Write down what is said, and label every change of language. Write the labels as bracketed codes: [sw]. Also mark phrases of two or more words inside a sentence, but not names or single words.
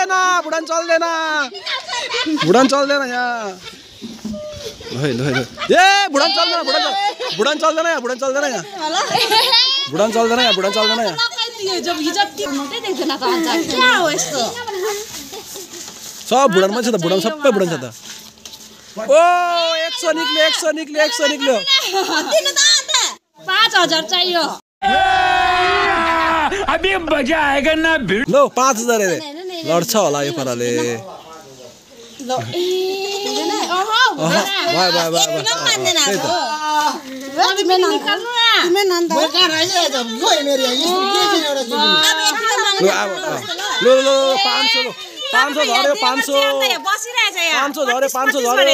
[ne] चल्दैन यहाँ ल ए भुटान चल्दैन यहाँ सब भुटानमा छ त भुटान सबै भुटान छ त ओ 100 निक्ल्यो 5,000 चाहियो [hi] अभी मजा आएगा ना [ne] लो 5,000 अरे लड्छ होला यो पाराले भयो भयो भयो त्यही त मैले कहाँ राखेको छ गयो मेरो यहाँ यस्तो के छ एउटा जुन लु अब लु लु लु 500 झऱ्यो 500 झऱ्यो 500 झऱ्यो